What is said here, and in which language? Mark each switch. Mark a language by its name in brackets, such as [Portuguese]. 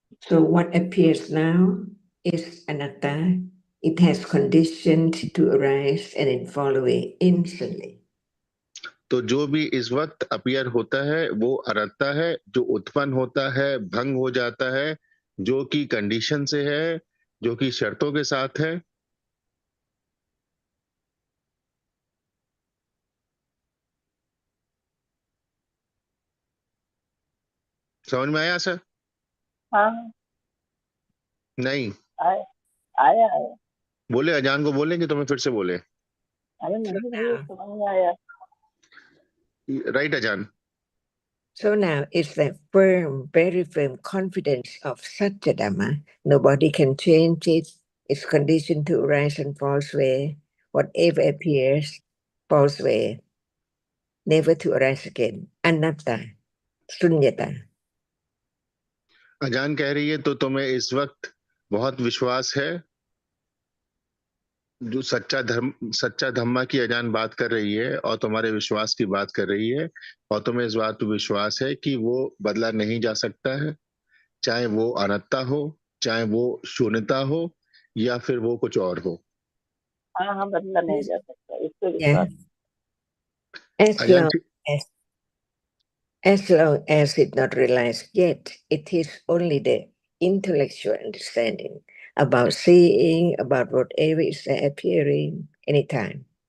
[English] So what appears now is anatta. It has conditioned to arise and it fall away instantly. [Hindi] तो जो भी इस वक्त appear होता है वो अनंता है, जो उत्पन्न होता है भंग हो जाता है, जो कि कंडीशन से है, जो कि शर्तों के साथ है। समझ में आया सर? हाँ नहीं आया आया बोले अजान को बोलेंगे तो मैं फिर से बोले। अरे [English] So [Hindi] नहीं भाई, [English] now, [Hindi] समझ में आया। राइट अजान? [English] so now it's the firm, very firm confidence of Satya Dhamma. Nobody can change it. It's conditioned to arise and false way. Whatever appears, false way, never to arise again. Anatta, sunyata. [Hindi] अजान कह रही है तो तुम्हें इस वक्त बहुत विश्वास है। जो सच्चा धम्मा की अजान बात कर रही है और तुम्हारे विश्वास की बात कर रही है, और तुम्हें इस बात पर विश्वास है कि वो बदला नहीं जा सकता है, चाहे वो अनंतता हो, चाहे वो शून्यता हो, या फिर वो कुछ और हो। हाँ हाँ, बदला नहीं जा सकता, इस पे [English] Yeah. [Hindi] विश्वास। [English] As [Hindi] अजान [English] long as long as it's not realized yet, it is only the intellectual understanding about seeing, about whatever is appearing anytime.